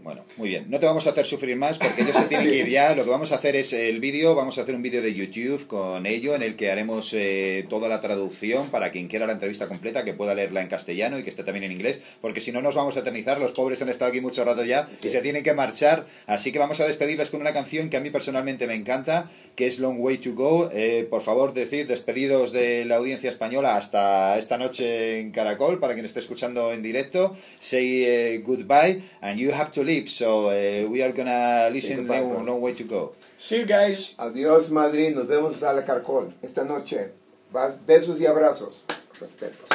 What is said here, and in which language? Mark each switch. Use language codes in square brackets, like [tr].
[es] Bueno, muy bien, no te vamos a hacer sufrir más porque ellos se tienen que ir ya. Lo que vamos a hacer es vamos a hacer un vídeo de YouTube con ello, en el que haremos toda la traducción para quien quiera la entrevista completa, que pueda leerla en castellano y que esté también en inglés, porque si no nos vamos a eternizar. Los pobres han estado aquí mucho rato ya y se tienen que marchar, así que vamos a despedirles con una canción que a mí personalmente me encanta, que es Long Way to Go. Por favor, despediros de la audiencia española hasta esta noche en Caracol, para quien esté escuchando en directo. [en] Say goodbye, and you have to leave, so we are gonna listen Long Way to Go. See you guys. [es] Adiós, Madrid. Nos vemos a la Caracol esta noche. Besos y abrazos. Respeto.